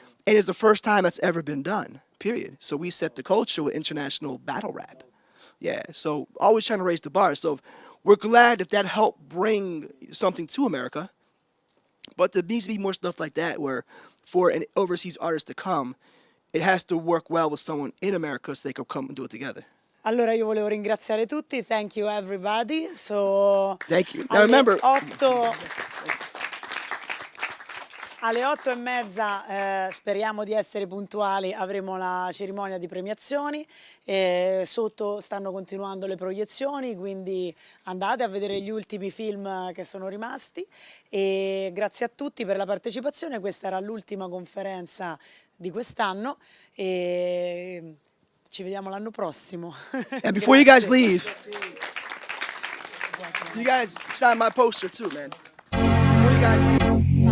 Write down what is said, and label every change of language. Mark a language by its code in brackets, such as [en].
[en] And it's the first time that's ever been done, period. So we set the culture with international battle rap. Yeah, so always trying to raise the bar. So we're glad if that helped bring something to America. But there needs to be more stuff like that where for an overseas artist to come, it has to work well with someone in America so they can come and do it together. [it] Allora io volevo ringraziare tutti, [en] thank you everybody. So Thank you. Now remember, [it] alle 8:30 speriamo di essere puntuali, avremo la cerimonia di premiazioni, sotto stanno continuando le proiezioni, quindi andate a vedere gli ultimi film che sono rimasti e grazie a tutti per la partecipazione, questa era l'ultima conferenza di quest'anno e ci vediamo l'anno prossimo. [en] and before you guys leave, you guys sign my poster too, man. Before you guys leave.